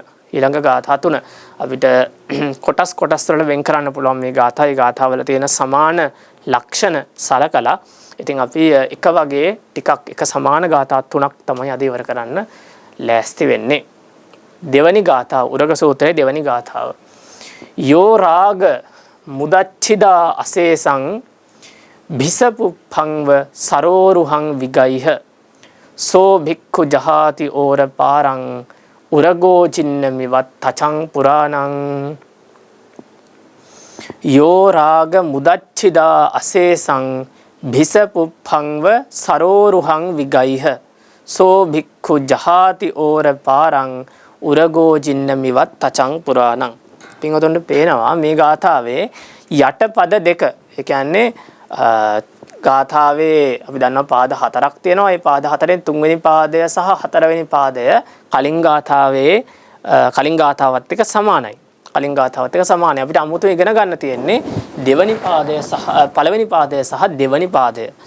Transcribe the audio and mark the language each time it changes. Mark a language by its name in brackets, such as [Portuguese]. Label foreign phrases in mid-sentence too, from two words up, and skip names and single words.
[Sinhala] ඊළඟ ගාථා 3 අපිට කොටස් වල වෙන් කරන්න පුළුවන් මේ ගාථායි ගාථාවල තියෙන සමාන ලක්ෂණ සලකලා. ඉතින් අපි එක වගේ ටිකක් එක සමාන ගාථා 3ක් තමයි අද ඉවර කරන්න ලෑස්ති වෙන්නේ. දෙවනි ගාථාව උරග සූත්‍රයේ දෙවනි ගාථාව. [Pali] යෝ රාග මුදච්චිදා අසේසං භිසපුප්පංව සරෝරුහං විගයිහ සෝ භික්ඛු ජහාති ඕර පාරං උරගෝ චින්නමිවත් තචං පුරාණං. යෝ රාග මුදච්චිදා අසේසං භිසපුප්පංව සරෝරුහං විගයිහ සෝ භික්ඛු ජහාති ඕර පාරං උරගෝ චින්නමිවත් තචං පුරාණං. [Sinhala] පින්වතුන්ට පේනවා මේ ගාථාවේ යටපද දෙක. ඒ කියන්නේ ගාථාවේ අපි දන්නවා පාද 4ක් තියෙනවා. ඒ පාද 4න් තුන්වෙනි පාදය සහ හතරවෙනි පාදය කලින් ගාථාවත් එක්ක සමානයි. අපිට අමුතුවෙන් ඉගෙන ගන්න තියෙන්නේ දෙවනි පාදය සහ පළවෙනි පාදය සහ දෙවනි පාදය.